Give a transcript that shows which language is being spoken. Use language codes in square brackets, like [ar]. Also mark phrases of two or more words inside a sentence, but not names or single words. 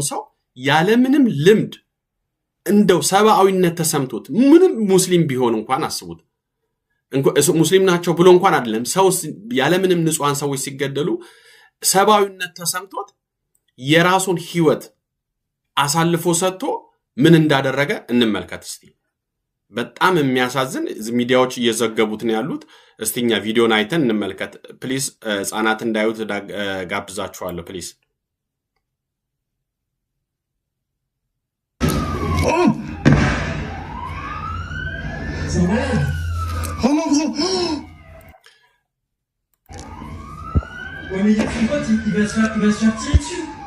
[am] ሰው ያለምንም ልምድ እንደው ሰብአዊነት ተሰምቶት ምንም ሙስሊም ቢሆን እንኳን አስቡት ሙስሊም ናቸው ብሎ እንኳን አይደለም ሰው ያለምንም ንጹሃን ሰዎች ሲገደሉ ሰብአዊነት ተሰምቶት የራሱን ህይወት አሳልፎ ሰጥቶ ምን እንዳደረገ እንመልከት እስቲ። በጣም የሚያሳዝን ሚዲያዎች እየዘገቡት ነው ያሉት። እስቲኛ ቪዲዮን አይተን እንመልከት ፕሊዝ። ህፃናት እንዳዩት ጋብዛችኋለሁ ፕሊዝ። [fr] Oh mon gros! Ouais mais il y a son pote, il va se faire tirer dessus.